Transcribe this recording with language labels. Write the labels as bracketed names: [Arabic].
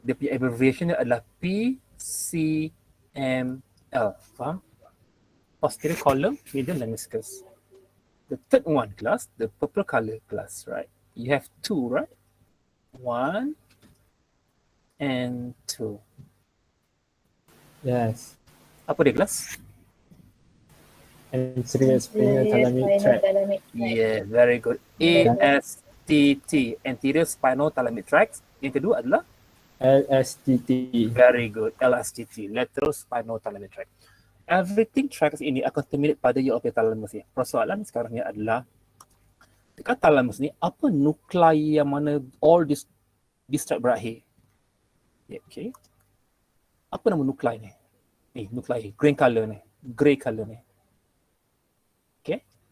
[Malay] Dia punya abbreviation dia adalah PCML. Faham? Posterior column medial lemniscus. [English] The third one class, the purple color class, right? You have two, right? 1 and 2. Yes. [Malay] Apa dia kelas? [English] Anterior spinothalamic tract. Yeah, very good. ASTT, anterior spinothalamic tract. [Malay] Yang kedua adalah [English] LSTT. very good, LSTT, lateral spinothalamic tract. Everything tracks ini akan terminate pada your thalamus ni. [Malay] Persoalan sekarang ni adalah dekat thalamus ni apa nuklei yang mana all this tract berakhir. Yeah, okay. Apa nama nuklei ni? Ni nuklei green color ni, grey color ni. Okay.